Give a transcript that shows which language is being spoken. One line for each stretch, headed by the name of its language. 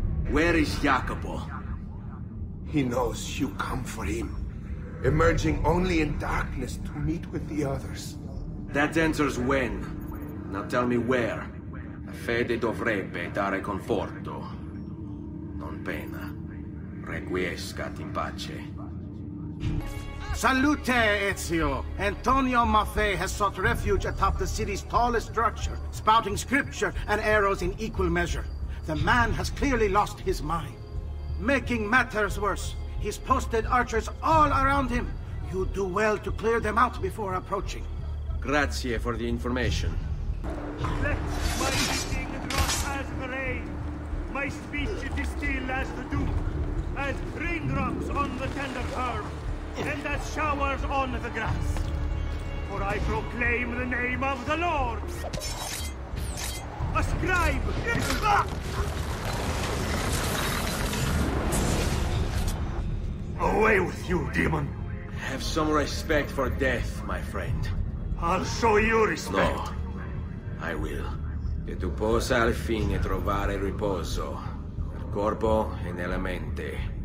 English: Where is Jacopo? He knows you come for him. emerging only in darkness to meet with the others. That answers when. Now tell me where.
Italian: La fede dovrebbe dare conforto, non pena.
Latin: Requiescat in pace.
Italian: Salute, Ezio!
English: Antonio Maffei has sought refuge atop the city's tallest structure, spouting scripture and arrows in equal measure. The man has clearly lost his mind. Making matters worse, he's posted archers all around him. You do well to clear them out before approaching. Grazie for the information. Let my eating drop as the rain, my speech distill as the dew, as raindrops on the tender herb, and as showers on the grass. For I proclaim the name of the Lord. A scribe! Away with you, demon! Have some respect for death, my friend. I'll show you respect. No, I will.
Italian: Che tu possa al fine trovare riposo, nel corpo e nella mente.